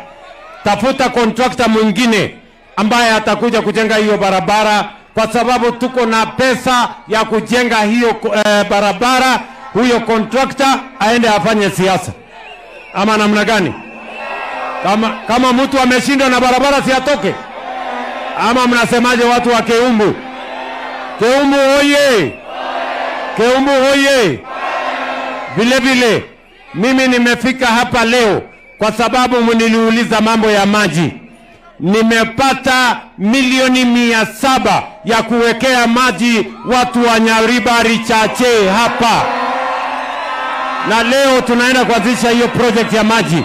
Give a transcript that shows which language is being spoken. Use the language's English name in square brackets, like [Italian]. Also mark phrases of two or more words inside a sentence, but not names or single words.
[Swahili] Tafuta contractor mwingine ambaye atakuja kujenga hiyo barabara, kwa sababu tuko na pesa ya kujenga hiyo barabara. Huyo contractor aende afanye siasa. Ama namna gani? Kama mtu ameshindwa na barabara si atoke? Ama mnasemaje watu wa Keumbu? Keumbu oye! Keumbu oye! Vile mimi nimefika hapa leo kwa sababu mniliuliza mambo ya maji. Nimepata milioni 700 ya kuwekea maji watu wa Nyaribari Chache hapa. Na leo tunaenda kuanzisha hiyo project ya maji.